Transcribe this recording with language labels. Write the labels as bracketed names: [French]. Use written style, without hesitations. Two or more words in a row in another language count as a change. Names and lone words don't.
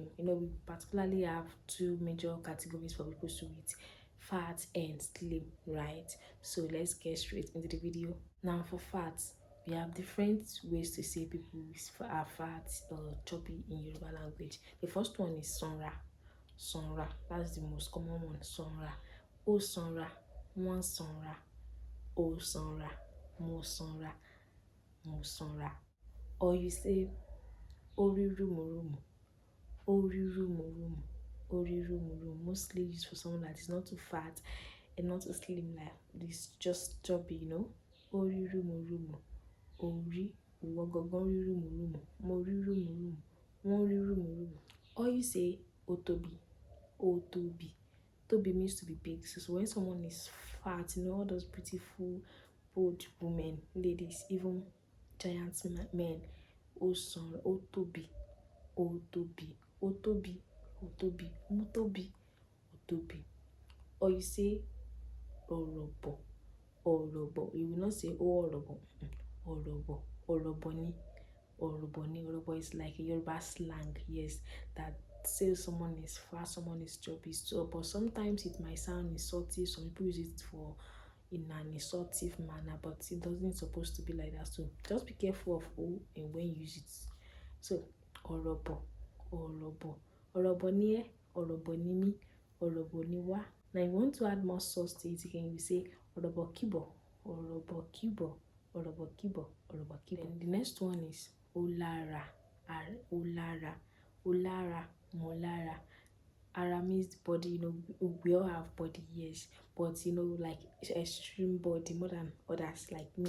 [English] We particularly have two major categories for people's weight: fat and slim, right? So let's get straight into the video. Now for fat, we have different ways to say people are fat or chubby in Yoruba language. The first one is Sanra. Sanra, that's the most common one. [Yoruba] Sanra. O Sanra, one Sanra. O Sanra, mo Sanra, mo Sanra. [English] Or you say [Yoruba] Ori Rumu. Ori Rumu. Ori Rumu. [English] Mostly used for someone that is not too fat and not too slim, like this, just chubby, [Yoruba] Ori Rumu. [English] Ori, [Yoruba] ìwọ gangan rí rùmùrùmù, mo rí rùmùrùmù, wọ́n rí rùmùrùmù. [English] Or you say [Yoruba] Otobi. Otobi. [English] Tobi means to be big. So when someone is fat, all those beautiful, bold women, ladies, even giant men, [Yoruba] Otobi. Otobi. Otobi. Otobi. Mutobi. Otobi. [English] Or you say Orobo. Orobo. You will not say [Yoruba] Orobo. Orobo. Oroboni. Oroboni. [English] Orobo is like a Yoruba slang, yes, that says someone is fat, someone is chubby. So, but sometimes it might sound insulting. Some people use it for in an insultive manner, but it doesn't supposed to be like that. So just be careful of who and when you use it. [Yoruba] So Orobo. Orobo. Oroboni. Oroboni. Oroboniwa. [English] Now you want to add more sauce to it again, you say [Yoruba] Orobo Kibo. Orobo Kibo. Orobo Kibo. Orobo Kibo. [English] Then the next one is Olara. [Yoruba] Olara. Olara. Molara. [English] Ara means body, we all have body, yes, but like extreme body more than others like me.